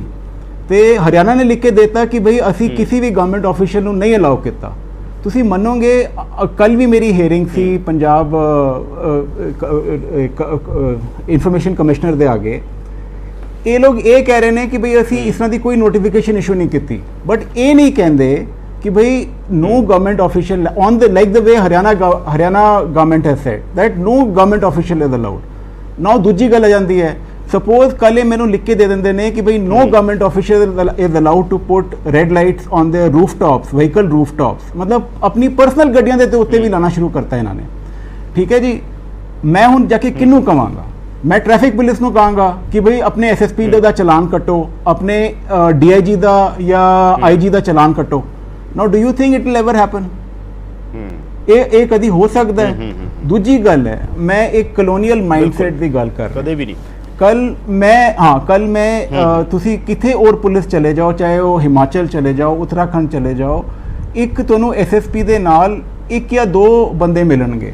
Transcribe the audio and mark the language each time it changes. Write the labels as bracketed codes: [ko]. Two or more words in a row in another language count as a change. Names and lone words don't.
[pa] ਤੇ ਹਰਿਆਣਾ ਨੇ ਲਿਖ ਕੇ ਦਿੱਤਾ ਕਿ ਭਾਈ ਅਸੀਂ ਕਿਸੇ ਵੀ [en] government official [pa] ਨੂੰ ਨਹੀਂ ਅਲਾਉ ਕੀਤਾ। ਤੁਸੀਂ ਮੰਨੋਗੇ, ਕੱਲ ਵੀ ਮੇਰੀ ਹੀਅਰਿੰਗ ਸੀ ਪੰਜਾਬ [en] information commissioner [pa] ਦੇ ਅੱਗੇ। ਇਹ ਲੋਕ ਇਹ ਕਹਿ ਰਹੇ ਨੇ ਕਿ ਭਈ ਅਸੀਂ ਇਸ ਤਰ੍ਹਾਂ ਦੀ ਕੋਈ [en] notification issue [pa] ਨਹੀਂ ਕੀਤੀ, ਬਟ ਇਹ ਨਹੀਂ ਕਹਿੰਦੇ ਕਿ ਭਈ [en] no government official on the like the way Haryana government has said that no government official is allowed. [pa] Now ਦੂਜੀ ਗੱਲ ਆ ਜਾਂਦੀ ਹੈ, ਸਪੋਜ਼ ਕੱਲ੍ਹ ਇਹ ਮੈਨੂੰ ਲਿਖ ਕੇ ਦੇ ਦਿੰਦੇ ਨੇ ਕਿ ਭਈ [en] no government official is allowed to put red lights on their rooftops, vehicle rooftops, [pa] ਮਤਲਬ ਆਪਣੀ ਪਰਸਨਲ ਗੱਡੀਆਂ ਦੇ ਉੱਤੇ ਵੀ ਲਾਣਾ ਸ਼ੁਰੂ ਕਰਤਾ ਇਹਨਾਂ ਨੇ। ਠੀਕ ਹੈ ਜੀ, ਮੈਂ ਹੁਣ ਜਾ ਕੇ ਕਿਹਨੂੰ ਕਵਾਂਗਾ? ਮੈਂ [en] traffic police [pa] ਨੂੰ ਕਹਾਂਗਾ ਕਿ ਭਈ ਆਪਣੇ ਐਸਐਸਪੀ ਦਾ ਚਲਾਨ ਕੱਟੋ, ਆਪਣੇ ਡੀਆਈਜੀ ਦਾ ਜਾਂ ਆਈਜੀ ਦਾ ਚਲਾਨ ਕੱਟੋ। [en] Now do you think it will ever happen? [pa] ਇਹ ਕਦੀ ਹੋ ਸਕਦਾ ਹੈ? ਦੂਜੀ ਗੱਲ ਹੈ, ਮੈਂ ਇੱਕ [en] colonial mindset [pa] ਦੀ ਗੱਲ ਕਰ ਰਿਹਾ, ਕਦੇ ਵੀ ਨਹੀਂ। ਕੱਲ ਮੈਂ ਤੁਸੀਂ ਕਿਥੇ ਹੋਰ ਪੁਲਿਸ ਚਲੇ ਜਾਓ, ਚਾਹੇ ਉਹ ਹਿਮਾਚਲ ਚਲੇ ਜਾਓ, ਉੱਤਰਾਖੰਡ ਚਲੇ ਜਾਓ, ਇੱਕ ਤੁਹਾਨੂੰ ਐਸਐਸਪੀ ਦੇ ਨਾਲ ਇੱਕ ਜਾਂ ਦੋ ਬੰਦੇ ਮਿਲਣਗੇ।